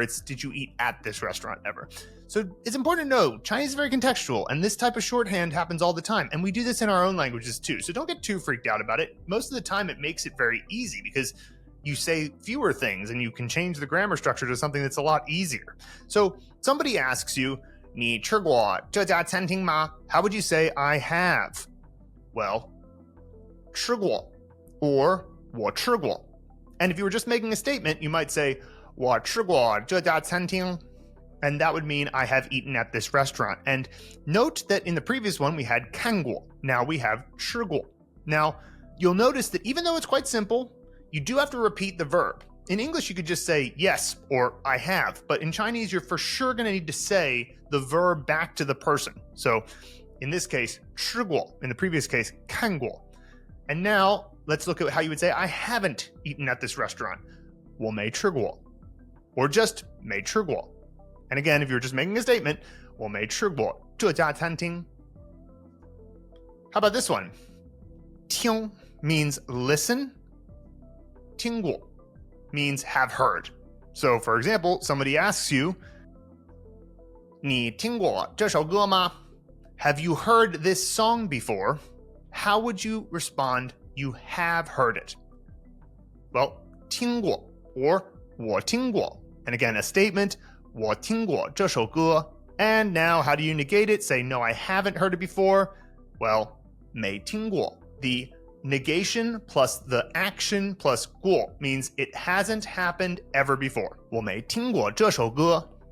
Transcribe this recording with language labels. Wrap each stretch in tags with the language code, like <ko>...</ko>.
<en>It's, did you eat at this restaurant ever? So it's important to know, Chinese is very contextual, and this type of shorthand happens all the time, and we do this in our own languages too, so don't get too freaked out about it. Most of the time, it makes it very easy because you say fewer things and you can change the grammar structure to something that's a lot easier. So somebody asks you,</en> <zh>你吃过这家餐厅吗?</zh> <en>How would you say I have? Well,</en> <zh>吃过</zh> <en>or</en> <zh>我吃过.</zh> <en>And if you were just making a statement, you might say</en> <zh>我吃过这家餐厅.</zh> <en>And that would mean I have eaten at this restaurant. And note that in the previous one, we had</en> <zh>看过.</zh> <en>Now we have</en> <zh>吃过.</zh> <en>Now, you'll notice that even though it's quite simple, you do have to repeat the verb. In English, you could just say yes or I have. But in Chinese, you're for sure going to need to say the verb back to the person. So in this case,</en> <zh>吃过.</zh> <en>In the previous case,</en> <zh>看过.</zh> <en>And now let's look at how you would say I haven't eaten at this restaurant.</en> <zh>我没吃过.</zh> <en>Or just</en> <zh>没吃过.</zh> <en>And again, if you're just making a statement,</en> <zh>我没吃过这家餐厅.</zh> <en>How about this one? 听 means listen. 听过 means have heard. So for example, somebody asks you,</en> <zh>你听过这首歌吗?</zh> <en>Have you heard this song before? How would you respond, you have heard it? Well,</en> <zh>听过</zh> <en>or</en> <zh>我听过.</zh> <en>And again, a statement,</en> <zh>我听过这首歌.</zh> <en>And now, how do you negate it? Say, no, I haven't heard it before. Well,</en> <zh>没听过.</zh> <en>The negation plus the action plus 过 means it hasn't happened ever before.</en> <zh>我没听过这首歌.</zh>